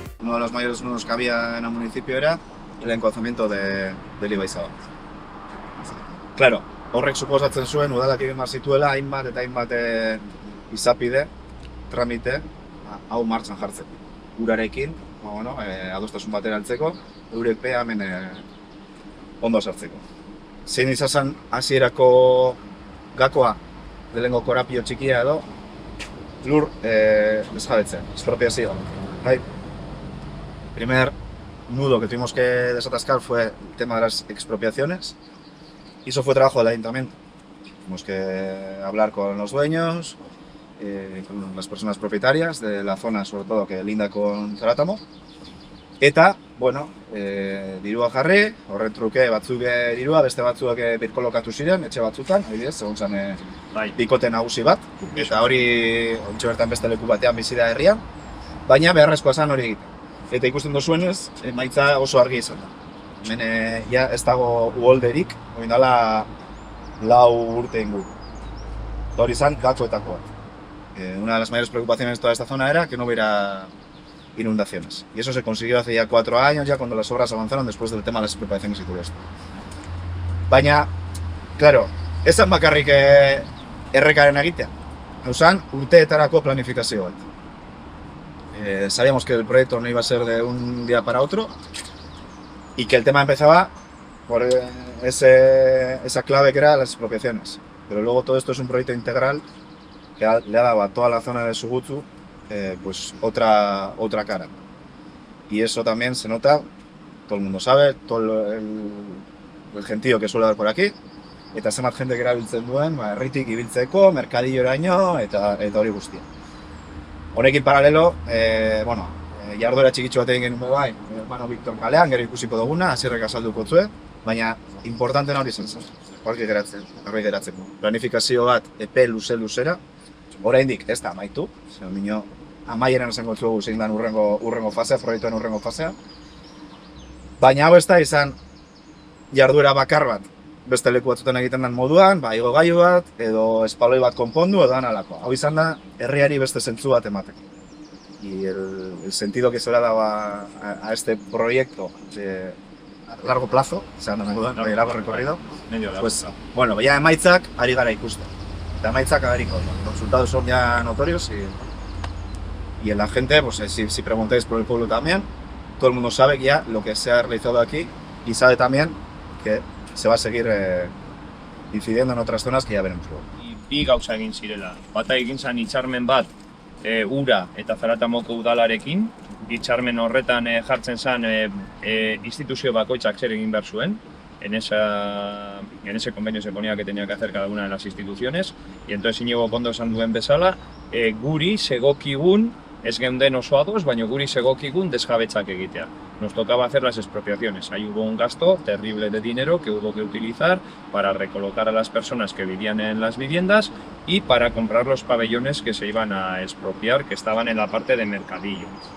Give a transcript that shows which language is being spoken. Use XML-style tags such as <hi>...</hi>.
<es>Uno de los mayores nudos que había en el municipio era el enkozamiento del Ibaizabal.</es> <eu>Claro, horrek suposatzen zuen udalak egin behar zituela hainbat eta hainbat izapide, tramite, hau martxan jartzeko. Urarekin, adostasun batera heltzeko, eurek hemen ondo sartzeko. Zein izan hasierako gakoa, lehenengo korapio txikia edo, lur desjabetzea, expropiazioa. Bai.</eu> <es>Primer nudo que tuvimos que desatascar fue el tema de las expropiaciones. Y eso fue trabajo del ayuntamiento. Tuvimos que hablar con los dueños, con las personas propietarias de la zona, sobre todo, que linda con Zaratamo.</es> <eu>Eta, bueno, dirua jarri, horren truke batzuk dirua, beste batzuak birkolokatu ziren, etxe batzutan, adibidez, egon zen bikote nagusi bat. Eta hori, ontsa bertan beste leku batean bizi da herrian, baina beharrezkoa zen hori egiten. Eta ikusten duzuenez, emaitza oso argi izan da. Hemen ja ez dago uholderik, hori dala 4 urte inguru. Eta hori izan gakoetako bat.</eu> <es>Una de las mayores preocupaciones de toda esta zona era que no hubiera inundaciones. Y eso se consiguió hace ya 4 años, ya cuando las obras avanzaron después del tema de las expropiaciones y todo esto.</es> <eu>Baina, claro, ez zen bakarrik errekaren egitea. Hau zen, urteetarako planifikazio bat.</eu> <es>Sabíamos que el proyecto no iba a ser de un día para otro y que el tema empezaba por esa clave que era las expropiaciones. Pero luego todo esto es un proyecto integral que le ha dado a toda la zona de Sugutzu pues otra cara. Y eso también se nota, todo el mundo sabe, todo el gentío que suele haber por aquí,</es> <eu>eta zenbat jende erabiltzen duen, herritik ibiltzeko, merkadilloraino eta hori guztia. Honekin paralelo, jarduera txikitxo bat egin genuen bai, hermano Victor kalean, gero ikusiko duguna, hasierrek azalduko zuen, baina importantena hori zen zen, argi geratzeko. Planifikazio bat epe luzera, oraindik ez da amaitu, amaieran esango zugu zein den urrengo fasea, proiektuen urrengo fasea. Baina hau ez da izan jarduera bakar bat, beste leku batzutan egiten den moduan, igogailu bat, edo espaloi bat konpondu, edo analako. Hau izan da, herriari beste zentzu bat emateko.</eu> <es>Y el sentido que se le ha dado a este proyecto de largo plazo, de largo recorrido, pues, bueno, ya</es> <eu>emaitzak ari gara ikusten. Eta emaitzak agariko,</eu> <es>los resultados son ya notorios y en la gente, pues si preguntáis por el pueblo también, todo el mundo sabe que ya lo que se ha realizado aquí y sabe también que se va a seguir incidiendo en otras zonas que ya veremos luego.</es> <eu>Bi gauza egin zirela. Bata egin zen hitzarmen bat Ura eta Zaratamoko udalarekin. Hitzarmen horretan jartzen zen instituzio bakoitzak zer egin behar zuen.</eu> <es>En ese convenio se ponía que tenía que hacer cada una de las instituciones. Y entonces</es> <eu>Iñigo Kondo esan duen bezala, guri segokigun, ez geunden oso ados, baina guri segokigun desjabetzak egitea.</eu> <es>Nos tocaba hacer las expropiaciones. Ahí hubo un gasto terrible de dinero que hubo que utilizar para recolocar a las personas que vivían en las viviendas y para comprar los pabellones que se iban a expropiar, que estaban en la parte de mercadillo.</es>